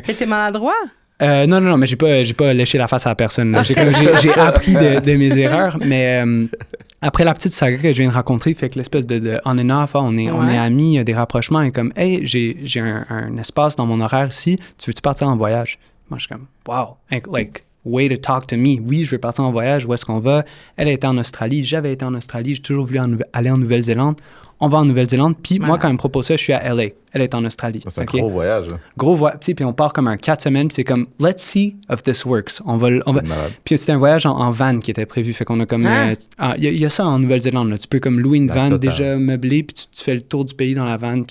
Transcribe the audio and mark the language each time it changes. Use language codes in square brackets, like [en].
[fr] T'es maladroit? Non, mais j'ai pas léché la face à la personne. Là. J'ai appris de mes erreurs, mais après la petite saga que je viens de rencontrer, fait que l'espèce de on and off, on est amis, il y a des rapprochements, et comme, hey, j'ai un espace dans mon horaire ici, tu veux-tu partir en voyage? Moi, je suis comme, [en] wow, like, way to talk to me. [fr] Oui, je veux partir en voyage, où est-ce qu'on va? Elle a été en Australie, j'avais été en Australie, j'ai toujours voulu aller en Nouvelle-Zélande. On va en Nouvelle-Zélande, puis moi, quand elle me propose ça, je suis à LA. Elle est en Australie. C'est un gros voyage. Gros voyage, puis on part comme un 4 semaines, puis c'est comme, [en] let's see if this works. [fr] On va... Puis c'était un voyage en van qui était prévu, fait qu'on a comme... Il y a ça en Nouvelle-Zélande, là. Tu peux comme louer une van déjà meublée, puis tu fais le tour du pays dans la van.